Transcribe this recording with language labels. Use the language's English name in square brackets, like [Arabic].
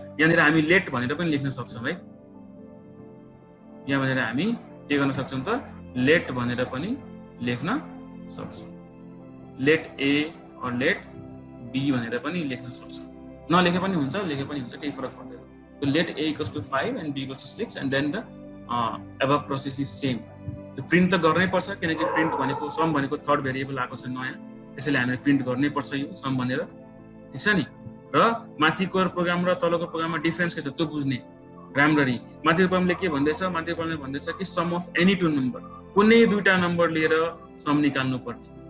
[Nepali] यहाँनिर हामी लेट भनेर पनि लेख्न सक्छौं है. यहाँ भनेर हामी के गर्न सक्छौं त? लेट भनेर पनि लेख्न सक्छौं. Late a or late b भनेर पनि लेख्न सक्छौं. नलेखे पनि हुन्छ, लेखे पनि हुन्छ, केही फरक पर्दैन. [English] So let a = 5 and b = 6 and then the above process is same. [Nepali] So print त गर्नै पर्छ, किनकि print भनेको सम भनेको थर्ड भेरिएबल आएको छ नयाँ, त्यसैले हामीले प्रिन्ट गर्नै पर्छ यो सम भनेर. ठीक छ नि. र माथिको प्रोग्राम र तलको प्रोग्राममा डिफरेन्स के छ त्यो बुझ्ने राम्ररी. माथिको प्रोग्रामले के भन्दैछ? माथिको प्रोग्रामले भन्दैछ कि some of any two number, कुनै दुईटा नम्बर लिएर सम निकाल्नु पर्ने.